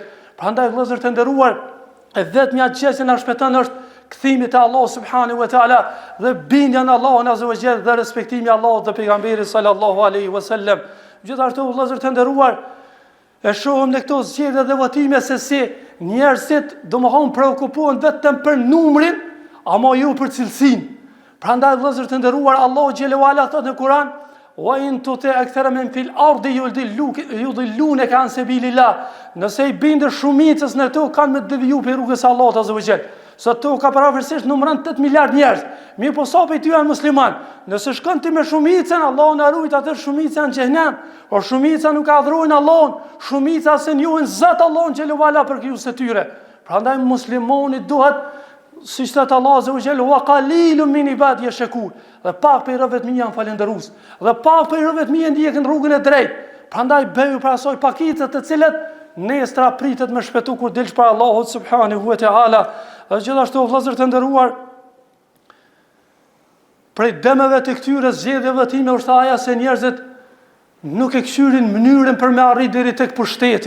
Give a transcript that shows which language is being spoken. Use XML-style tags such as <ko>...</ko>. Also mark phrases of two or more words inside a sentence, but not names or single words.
<sq>Prandaj vëllezër të nderuar, e vetmja gjë që na shpëton është kthimi te Allah</sq> <ar>سبحانه وتعالى</ar> <sq>dhe bindja në Allahun</sq> <ar>عز وجل</ar> <sq>dhe respektimi i Allahut dhe pejgamberit</sq> <ar>صلى الله عليه وسلم.</ar> <sq>Gjithashtu vëllezër të nderuar, e shohim në këto zgjedhje dhe votime se si njerëzit domethënë preokupohen vetëm për numrin, ama jo për cilësinë. Prandaj vëllezër të nderuar, Allahu</sq> <ar>جل وعلا</ar> <sq>thotë në Kur'an:</sq> <ar>"وإن تطع أكثر من في الأرض يضلوك عن سبيل الله."</ar> <sq>Nëse i bindësh shumicës në tokë kanë me deviju për rrugës së Allahut</sq> <ar>عز وجل.</ar> <sq>Sa toka paraversisht numëron 8 miliard njerëz. Mirë po sa prej tyre janë musliman. Nëse shkon ti me shumicën, Allahu na ruajt, atë shumica në xhenem, por shumica nuk adhurojnë Allahun, shumica se njohin Zot Allahun</sq> <ar>جل وعلا</ar> <sq>për krijuesit e tyre. Prandaj muslimani duhet, siç thot Allahu</sq> <ar>عز وجل: "وقليل من عبادي الشكور."</ar> <sq>Dhe pak prej robëve të mi janë falëndërues. Dhe pak prej robëve të mi ndjekin rrugën e drejtë. Prandaj bëju për asoj pakicët të cilët nesër pritet me shpëtu kur dilsh para Allahut</sq> <ar>سبحانه وتعالى.</ar> <sq>Dhe gjithashtu vëllezër të nderuar, prej dëmeve të këtyre zgjedhjeve time është ajo se njerëzit nuk e këshyrin mënyrën për me arrit deri tek pushteti.</sq>